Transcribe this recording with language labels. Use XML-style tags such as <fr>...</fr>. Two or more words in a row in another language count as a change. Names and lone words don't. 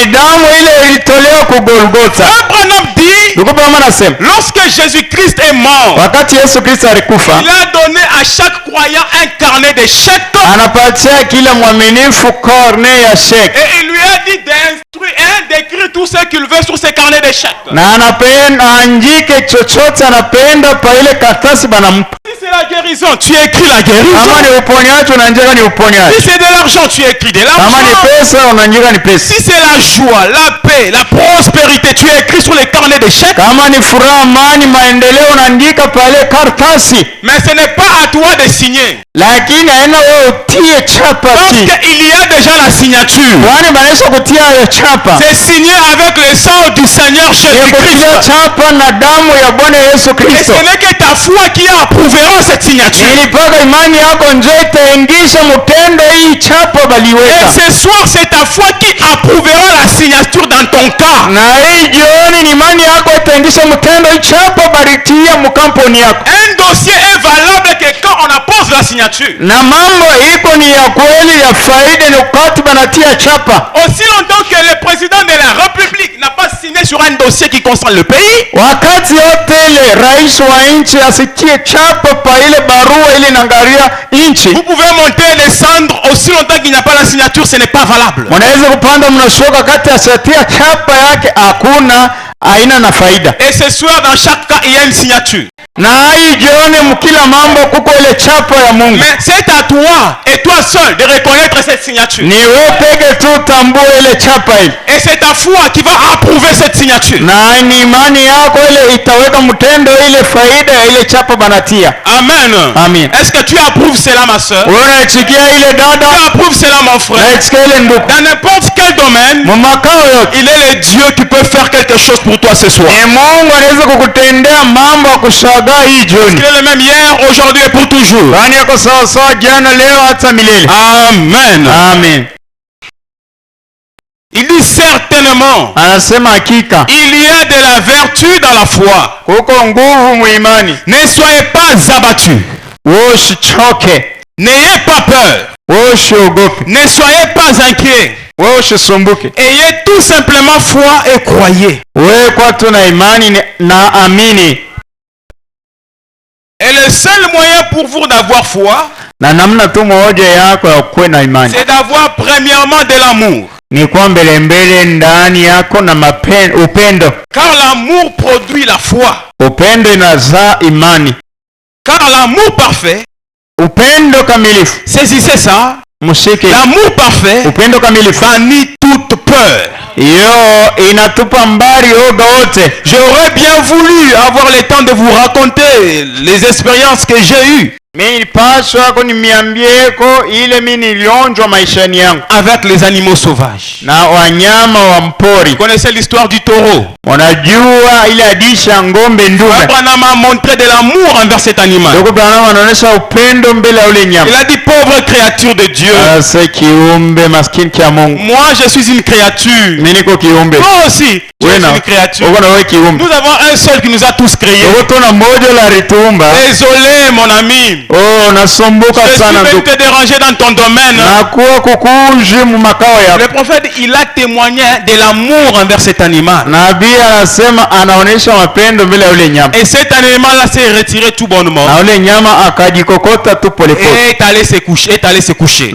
<fr>Abraham dit, lorsque Jésus-Christ est mort, il a donné à chaque croyant un carnet de chèques. Et il lui a dit d'écrire tout tout ce qu'il veut sur ses carnets d'échecs.</fr> <sw>Na anapenda andike chochote anapenda pa ile karatasi banampa.</sw> <fr>Si c'est la guérison, tu écris la guérison.</fr> <sw>Kama ni uponyaji unaandika ni uponyaji.</sw> <fr>Si c'est de l'argent, tu écris de l'argent.</fr> <sw>Kama ni pesa unaandika ni pesa.</sw> <fr>Si c'est la joie, la paix, la prospérité, tu écris sur les carnets d'échecs.</fr> <sw>Kama ni furaha, amani, maendeleo unaandika pa ile karatasi.</sw> <fr>Mais ce n'est pas à toi de signer.</fr> <sw>Lakini haina wewe utie chapa chini.</sw> <fr>Parce qu'il y a déjà la signature.</fr> <sw>Kwani banaisha kutia hiyo chapa.</sw> <fr>C'est signé avec le sang du Seigneur Jésus-Christ.</fr> <sw>Chapa na damu ya Bwana Yesu Kristo.</sw> <fr>Et ce n'est que ta foi qui approuvera cette signature.</fr> <sw>Ili paka imani yako ndio itaingisha mtendo hii chapa baliweka.</sw> <fr>Et ce soir c'est ta foi qui approuvera la signature dans ton cas.</fr> <sw>Na hii jioni ni imani yako itaingisha mtendo hii chapa baritia mkampuni yako.</sw> <fr>Un dossier est valable que quand on appose la signature.</fr> <sw>Na mambo iko ni ya kweli ya faida ni wakati banatia chapa.</sw> <fr>Aussi longtemps que le président de la République n'a pas signé sur un dossier qui concerne le pays.</fr> <sw>Wakati yote ile rais wa nchi asitie chapa pa ile barua ile nangaria nchi.</sw> <fr>Vous pouvez monter et descendre aussi longtemps qu'il n'y a pas la signature, ce n'est pas valable.</fr> <sw>Mnaweza kupanda mnashuka kati asitia chapa yake hakuna aina na faida.</sw> <fr>Et ce soir dans chaque cas il y a une signature.</fr> <sw>Na hii jioni mkila mambo kuko ile chapa ya Mungu.</sw> <fr>Mais c'est à toi et toi seul de reconnaître cette signature.</fr> <sw>Ni wewe peke tu tambue ile chapa ile.</sw> <fr>Et c'est ta foi qui va approuver cette signature.</fr> <sw>Na ni imani yako ile itaweka mtendo ile faida ya ile chapa banatia.</sw> <fr>Amen.</fr> <sw>Amen.</sw> <fr>Est-ce que tu approuves cela ma sœur?</fr> <sw>Unachikia ile dada?</sw> <fr>Tu approuves cela mon frère?</fr> <sw>Unachikia ile ndugu?</sw> <fr>Dans n'importe quel domaine, il est le Dieu qui peut faire quelque chose pour toi ce soir.</fr> <sw>Ni Mungu anaweza kukutendea mambo ya kushangaza hii jioni.</sw> <fr>Il est le même hier, aujourd'hui et pour toujours.</fr> <sw>Yaani yako sawa sawa jana, leo hata milele.</sw> <fr>Amen.</fr> <sw>Amen.</sw> <fr>Il dit certainement.</fr> <sw>Anasema hakika.</sw> <fr>Il y a de la vertu dans la foi.</fr> <sw>Kuko nguvu muimani.</sw> <fr>Ne soyez pas abattus.</fr> <sw>Usichoke.</sw> <fr>N'ayez pas peur.</fr> <sw>Usiogope.</sw> <fr>Ne soyez pas inquiets.</fr> <sw>Usisumbuke.</sw> <fr>Ayez tout simplement foi et croyez.</fr> <sw>Wewe kwa tu na imani na amini.</sw> <fr>Et le seul moyen pour vous d'avoir foi,</fr> <sw>na namna tu moja yako ya kuwa na imani,</sw> <fr>c'est d'avoir premièrement de l'amour.</fr> <sw>Ni kwa mbele mbele ndani yako na upendo.</sw> <fr>Car l'amour produit la foi.</fr> <sw>Upendo inazaa imani.</sw> <fr>Car l'amour parfait,</fr> <sw>upendo kamilifu,</sw> <fr>saisissez ça.</fr> <sw>Mushike.</sw> <fr>L'amour parfait,</fr> <sw>upendo kamilifu,</sw> <fr>bannit toute peur.</fr> <sw>Yo inatupa mbali oga wote.</sw> <fr>J'aurais bien voulu avoir le temps de vous raconter les expériences que j'ai eues.</fr> <sw>Mimi paswa ko niambieko ile mimi nilionjwa maishani yangu</sw> <fr>avec les animaux sauvages.</fr> <sw>Na wanyama wa mpori.</sw> <fr>Vous connaissez l'histoire du taureau?</fr> <sw>Unajua ile hadithi ya ngombe ndume.</sw> <fr>Abraham a montré de l'amour envers cet animal.</fr> <sw>Ndugu Abraham anaonyesha upendo mbele ya ule nyama.</sw> <fr>Il a dit pauvre créature de Dieu.</fr> <sw>Asa kiumbe maskini kia Mungu.</sw> <fr>Moi je suis une créature.</fr> <sw>Mimi niko kiumbe.</sw> <fr>Toi aussi tu es une créature. Nous avons un seul qui nous a tous créés. Désolé mon ami.</fr> <sw>Oh, nasumbuka sana ndugu.</sw> <fr>Je vais te déranger dans ton domaine. Le prophète il a témoigné de l'amour envers cet animal.</fr> <sw>Nabii anasema anaonesha mapendo mbele ya yule nyama.</sw> <fr>Et cet animal là s'est retiré tout bonnement.</fr> <sw>Na yule nyama akajikokota tu pole pole.</sw> <fr>Et est allé se coucher.</fr>